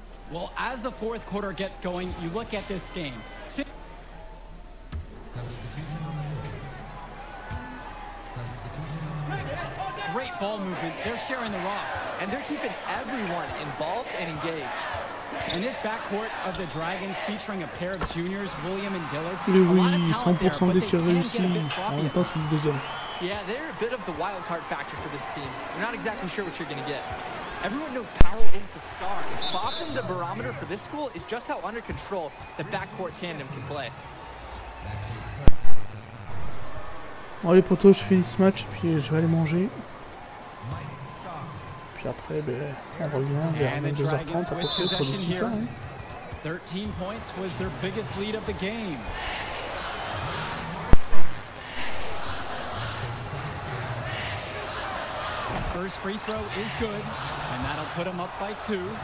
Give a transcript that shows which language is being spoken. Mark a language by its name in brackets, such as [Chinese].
[English] Well, as the fourth quarter gets going, you look at this game. Great ball movement. They're sharing the rock. And they're keeping everyone involved and engaged. And this backcourt of the Dragons featuring a pair of juniors, William and Dillard. [French] Mais oui, 100% des tirs réussis. En même temps, c'est le deuxième. [English] Yeah, they're a bit of the wild card factor for this team. You're not exactly sure what you're going to get. Everyone knows Powell is the star, but often the barometer for this school is just how under control the backcourt tandem can play. [French] Bon les potos, je finis ce match, puis je vais aller manger. Puis après, ben, on revient vers 2h30 à peu près pour le FIFA. Hein. [English] 13 points was their biggest lead of the game. First free throw is good, and that'll put him up by 2.